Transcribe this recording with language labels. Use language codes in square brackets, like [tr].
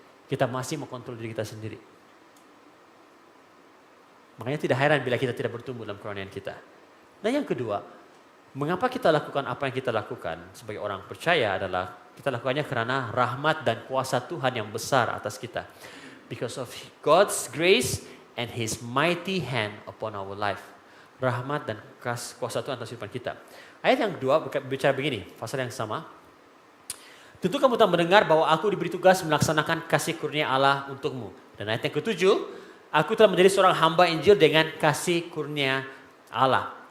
[ms] Kita masih mau kontrol diri kita sendiri. Makanya tidak heran bila kita tidak bertumbuh dalam kerohanian kita. Dan yang kedua, mengapa kita lakukan apa yang kita lakukan sebagai orang percaya adalah kita lakukannya karena rahmat dan kuasa Tuhan yang besar atas kita. [en] Because of God's grace and His mighty hand upon our life. [ms] Rahmat dan kuasa Tuhan atas kehidupan kita. Ayat yang kedua berbicara begini, pasal yang sama. Tentu kamu telah mendengar bahwa aku diberi tugas melaksanakan kasih kurnia Allah untukmu. Dan ayat yang ketujuh, aku telah menjadi seorang hamba Injil dengan kasih kurnia Allah.